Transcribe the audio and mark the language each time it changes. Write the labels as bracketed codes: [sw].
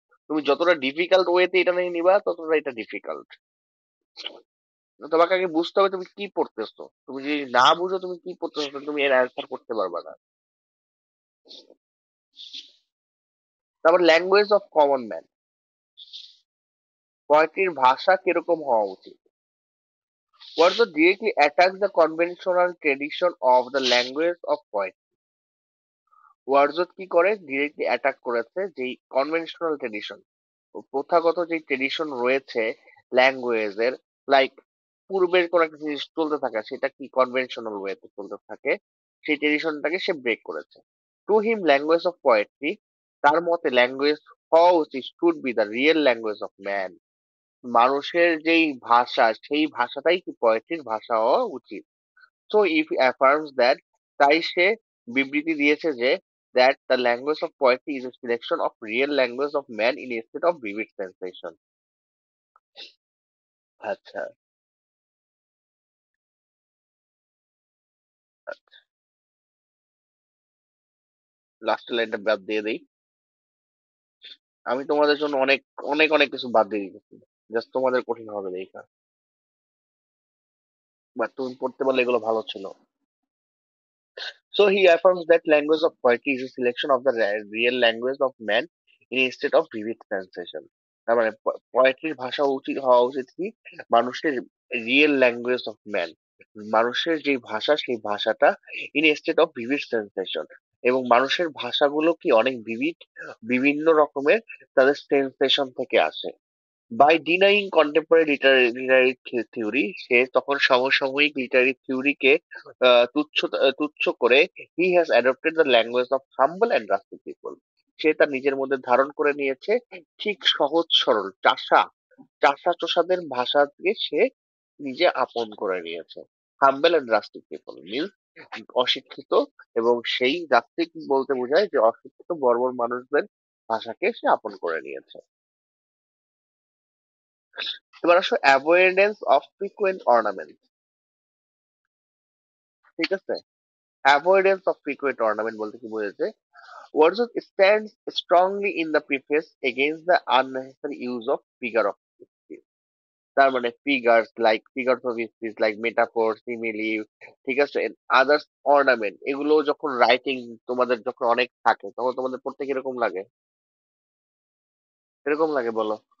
[bn] তুমি যতটা ডিফিকাল্ট ওয়েতে এটা নিয়ে নিবা, ততটা এটা ডিফিকাল্ট। তোমাকে আগে বুঝতে হবে তুমি কি পড়তেছো। তুমি যদি না বুঝো তুমি কি পড়তেছো, তাহলে তুমি এর অ্যান্সার করতে পারবে না। তারপর ল্যাঙ্গুয়েজ অফ কমন ম্যান, পোয়েট্রির ভাষা কিরকম হওয়া উচিত। [en] What directly attacks the conventional tradition of the language of poetry. [bn] Wordsworth কি করে, ডিরেক্টলি অ্যাটাক করেছে যেই কনভেনশনাল ট্রেডিশন, প্রথাগত যে ট্রেডিশন রয়েছে ল্যাঙ্গুয়েজের, লাইক পূর্বের কোন একটা জিনিস চলতে থাকে, সেটা কি কনভেনশনাল ওয়েতে চলতে থাকে, সেই ট্রেডিশনটাকে সে ব্রেক করেছে। To him language of poetry, তার মতে ল্যাঙ্গুয়েজ হওয়া উচিত [en] should be the real language of man, [bn] মানুষের যেই ভাষা, সেই ভাষাটাই কি পোয়েট্রির ভাষা হওয়া উচিত। [en] so if affirms that, [bn] তাই সে বিবৃতি দিয়েছে যে [en] that the language of poetry is a selection of real language of man in a state of vivid sensation. [bn] আচ্ছা, লাস্ট লাইনটা বাদ দিয়ে দেই। আমি তোমাদের জন্য অনেক অনেক অনেক কিছু বাদ দিয়ে দিতেছি, জাস্ট তোমাদের কঠিন হবে দেখা। বাট তুমি পড়তে পারলে এগুলো ভালো ছিল। [en] So he affirms that language of poetry is a selection of the real language of man instead of vivid sensation. [bn] তার মানে পোয়েট্রির ভাষা উচিত হওয়া উচিত কি মানুষের রিয়েল ল্যাঙ্গুয়েজ অফ ম্যান, মানুষের যে ভাষা সেই ভাষাটা ইনস্টেড অফ ভিভিড সেন্সেশন, এবং মানুষের ভাষাগুলো কি অনেক ভিভিড, বিভিন্ন রকমের তাদের সেন্সেশন থেকে আসে। [en] by denying contemporary literary theory, [bn] সে তখন সমসাময়িক লিটারি থিওরিকে তুচ্ছ করে [en] He has adopted the language of humble and rustic people. [bn] সে তার নিজের মধ্যে ধারণ করে নিয়েছে ঠিক সহজ সরল চাষা চাষা চোষাদের ভাষাকে সে নিজে আপন করে নিয়েছে। হাম্বল অ্যান্ড রাস্টিক পিপল মিনস অশিক্ষিত, এবং সেই রাস্টিক বলতে বোঝায় যে অশিক্ষিত বর্বর মানুষদের ভাষাকে সে আপন করে নিয়েছে। এবার আসো অ্যাভয়েডেন্স অফ ফ্রিকুয়েন্ট অর্নামেন্ট। ঠিক আছে, অ্যাভয়েডেন্স অফ ফ্রিকুয়েন্ট অর্নামেন্ট বলতে কি বোঝাচ্ছে, [en] Wordsworth stands strongly in the preface against the unnecessary use of figure of speech. [bn] তার মানে figures like figures of speech like metaphor simile, ঠিক আছে, আদার্স অর্নামেন্ট, এগুলো যখন রাইটিং তোমাদের যখন অনেক থাকে তখন তোমাদের পড়তে কিরকম লাগে, কিরকম লাগে বলো?